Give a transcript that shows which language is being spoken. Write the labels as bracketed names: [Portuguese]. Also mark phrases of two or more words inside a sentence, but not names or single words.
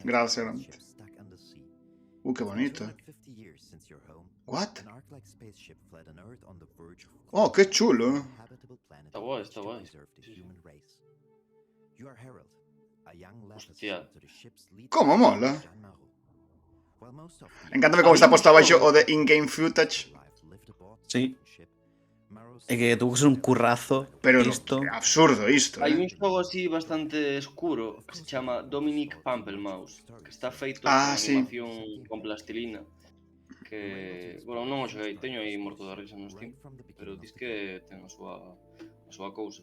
[Galician] Gracias, Gromit. Que bonito. What? Oh, que chulo. Está guai, está guai. Sí. Hostia. Como mola. Encántame como está posto abaixo o de [English] in-game footage. [Galician] Sí. É que tuvo que ser un currazo Pero isto. absurdo isto, Hai un xogo así bastante escuro que se chama Dominic Pamplemousse, que está feito con sí. animación con plastilina. Que, bueno, non o xoguei, teño aí morto da risa no Steam, pero dis que ten a súa cousa.